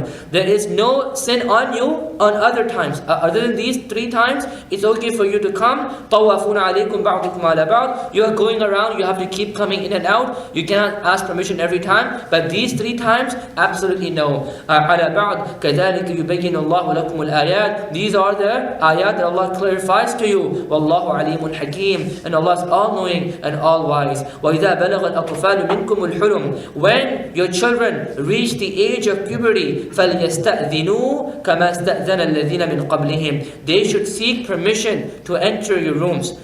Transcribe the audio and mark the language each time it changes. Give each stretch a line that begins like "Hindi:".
English: There is no sin on you on other times. Other than these 3 times, it's okay for you to come.
Arabic: طوافون عليكم بعضكم على بعض.
English: You are going around, you have to keep coming in and out. You cannot ask permission every time. But these 3 times, absolutely no.
Arabic: على بعض كذلك يبين الله لكم الآيات.
English: These are the ayat that Allah clarifies to you.
Arabic: Wallahu alimun hakim,
English: and Allah is all-knowing and all-wise.
Arabic: وَإِذَا بَلَغَ الْأَطْفَالُ مِنْكُمُ الْحُلُمِ,
English: when your children reach the age of puberty,
Arabic: فَلْيَسْتَأْذِنُوا كَمَا اسْتَأْذَنَ الَّذِينَ مِنْ قَبْلِهِمْ,
English: they should seek permission to enter your rooms.